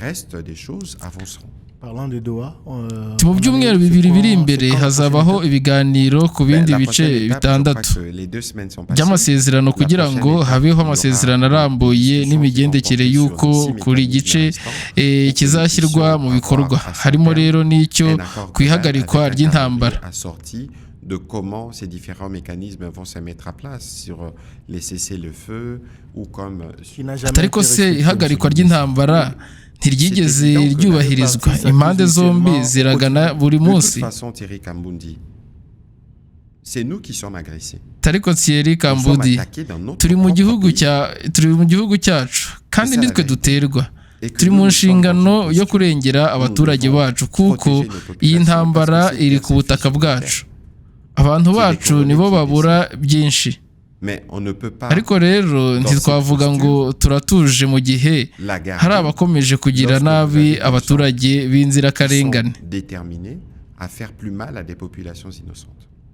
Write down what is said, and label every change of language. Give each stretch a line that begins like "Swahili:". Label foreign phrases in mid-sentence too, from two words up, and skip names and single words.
Kinyarwanda: Mu byumweru 2 biri imbere hazabaho ibiganiro ku bindi bice 6 by'amasezerano kugira ngo habeho amasezerano arambuye n'imigendekere y'uko kuri gice kizashyirwa mu bikorwa harimo rero n'icyo kwihagarikwa ry'intambara.
French: De comment ces différents mécanismes vont se mettre à place sur les cessez-le-feu ou comme
Kinyarwanda: atariko se ihagarikwa ry'intambara ntiryigeze ryubahirizwa impande zombi ziragana buri munsi. Tariko Thierry Kambudi turi mu gihugu cyacu kandi nitwe duterwa. Turi mu nshingano yo kurengera abaturage bacu kuko iyi ntambara iri ku butaka bwacu. Abantu bacu nibo babura byinshi. Ariko rero ntitwavuga ngo turatuje mu gihe hari abakomeje kugira nabi abaturage b'inzirakarengane.
French: Déterminés à faire plus mal à des populations innocentes.